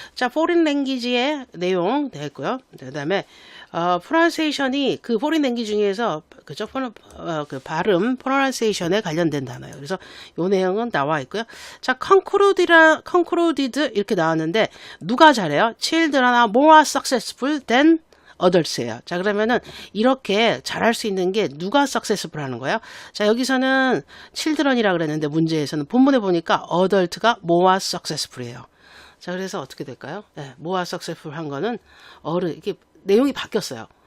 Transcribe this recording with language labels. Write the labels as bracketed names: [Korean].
[Korean] 자, foreign language의 내용 됐고요. 그다음에 pronunciation이 그 foreign language 중에서 그죠? 그 발음 pronunciation에 관련된 단어예요. 그래서 요 내용은 나와 있고요. 자, concluded 이렇게 나왔는데 누가 잘해요? [English] Children are more successful than adults예요. [Korean] 자, 그러면은 이렇게 잘할 수 있는 게 누가 successful 하는 거예요? 자, 여기서는 children이라 그랬는데 문제에서는 본문에 보니까 adult가 [English] more successful [Korean] 이에요. 자, 그래서 어떻게 될까요? 네, [English] more successful [Korean] 한 거는 이게 내용이 바뀌었어요.